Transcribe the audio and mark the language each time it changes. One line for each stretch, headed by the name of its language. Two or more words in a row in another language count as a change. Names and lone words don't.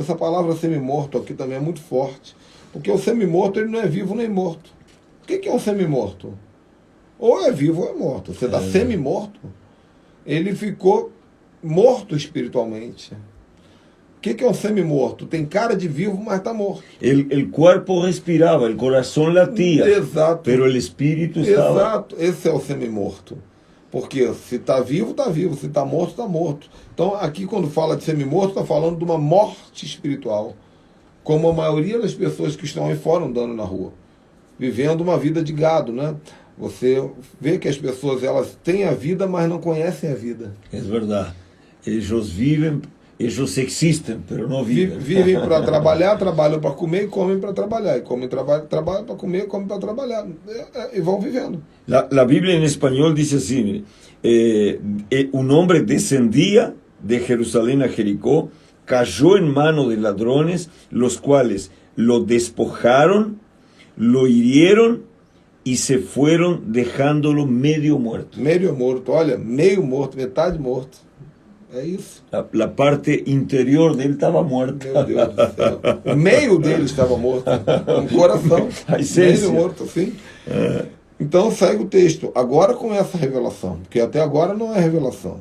Portuguese: Essa palavra semi-morto aqui também é muito forte, porque o semi-morto ele não é vivo nem morto. O que é um semi-morto? Ou é vivo ou é morto. Você está semi-morto. Ele ficou morto espiritualmente. O que é um semi-morto? Tem cara de vivo, mas está morto.
Spanish: El cuerpo respiraba, el corazón latía,
Portuguese: Exato.
Spanish: pero el espíritu estaba...
Portuguese: Exato. Esse é o semi-morto. Porque se está vivo, está vivo. Se está morto, está morto. Então, aqui, quando fala de semi-morto, está falando de uma morte espiritual. Como a maioria das pessoas que estão aí fora andando na rua. Vivendo uma vida de gado, né? Você vê que as pessoas, elas têm a vida, mas não conhecem a vida. É verdade. Eles vivem, eles existem, mas não vivem. Vivem para trabalhar, trabalham para comer e comem para trabalhar. E comem, trabalham para comer e comem para trabalhar. E vão vivendo.
Spanish: La Biblia en español dice así, un hombre descendía de Jerusalén a Jericó, cayó en mano de ladrones, los cuales lo despojaron, lo hirieron y se fueron dejándolo medio muerto.
Portuguese: Meio morto, olha, meio morto, metade morto. É isso.
Spanish: La parte
Portuguese: interior dele estava morta. Meu Deus do céu. O meio dele estava morto. O coração. A essência. Meio morto, sim. Então segue o texto. Agora começa a revelação. Porque até agora não é revelação.